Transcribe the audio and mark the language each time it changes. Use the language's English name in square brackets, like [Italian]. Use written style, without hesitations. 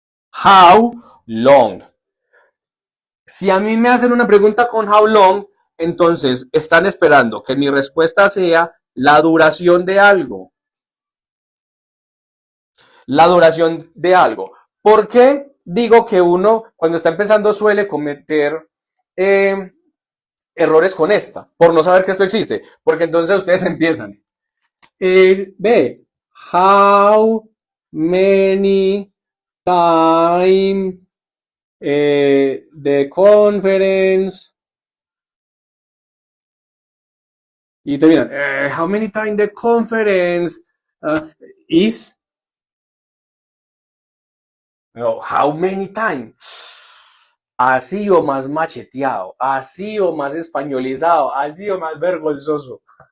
[English] How long? [Spanish] Si a mí me hacen una pregunta con [English] how long, [Spanish] entonces están esperando que mi respuesta sea la duración de algo. La duración de algo. ¿Por qué digo que uno cuando está empezando suele cometer errores con esta? Por no saber que esto existe. Porque entonces ustedes empiezan. Ve, [English] how many time the conference. [Spanish] Y terminan, [English] how many time the conference is? No, how many time? [Spanish] Así o más macheteado, así o más españolizado, así o más vergonzoso.